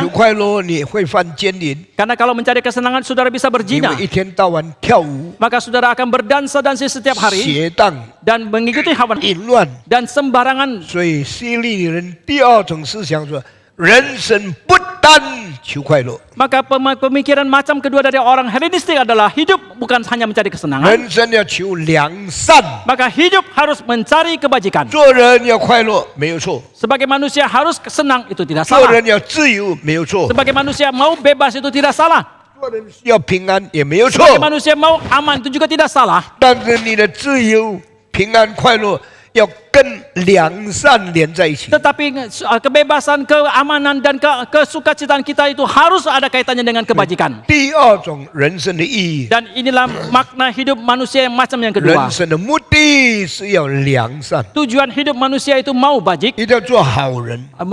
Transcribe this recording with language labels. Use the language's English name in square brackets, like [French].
[Chinese] 求快乐你会犯奸淫， [Indonesian] Karena kalau mencari kesenangan saudara bisa [Chinese] 因 [Indonesian] berzina. [Chinese] 为一天到晚跳舞、 [Indonesian] Maka saudara akan berdansa-dansa setiap hari [Chinese] 邪荡、 [Indonesian] dan mengikuti hawa [Chinese] 淫乱。 [Indonesian] dan sembarangan. [Chinese] 所以希利人第二种思想说，人生不单求快乐， [Indonesian] Maka pemikiran macam kedua dari orang Helenistik adalah hidup bukan hanya mencari kesenangan. [Chinese] 人生要求良善。 [Indonesian] Maka hidup harus mencari kebajikan. [Chinese] 做人要快乐没有错， [Indonesian] Sebagai manusia harus senang itu tidak [Chinese] 做 [Indonesian] salah. [Chinese] 人要自由没有错， [Indonesian] Sebagai manusia mau bebas itu tidak salah. [Chinese] 做人要平安也没有错。 [Indonesian] Sebagai manusia mau aman itu juga tidak salah. [Chinese] 但是你的自由、平安、快乐要跟良善连在一起。 [Indonesian] Tetapi kebebasan, keamanan dan kesukacitaan kita itu harus ada kaitannya dengan kebajikan. [Chinese] 第二种人生的意义， [Indonesian] Dan inilah makna hidup manusia yang macam yang [Chinese] 人 [Indonesian] kedua. [Chinese] 生的目的是要良善， [Indonesian] Tujuan hidup manusia itu mau bajik, [Chinese] 一定要做好人，